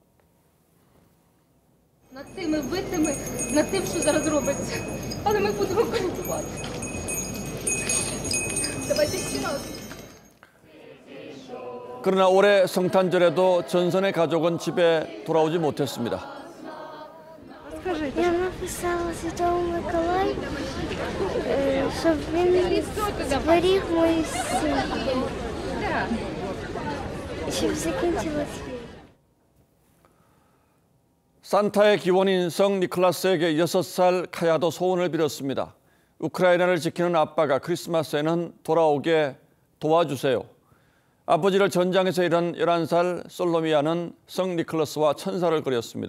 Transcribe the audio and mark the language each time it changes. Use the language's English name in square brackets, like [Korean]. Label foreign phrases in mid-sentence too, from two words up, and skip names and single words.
[Korean] 그러나 올해 성탄절에도 전선의 가족은 집에 돌아오지 못했습니다. [Ukrainian] Я написала Святому Миколаю, щоб він зберіг мою сім'ю, щоб закінчилась війна. [Korean] 산타의 기원인 성 니콜라스에게 6살 카야도 소원을 빌었습니다. 우크라이나를 지키는 아빠가 크리스마스에는 돌아오게 도와주세요. 아버지를 전장에서 잃은 11살 솔로미아는 성 니콜라스와 천사를 그렸습니다.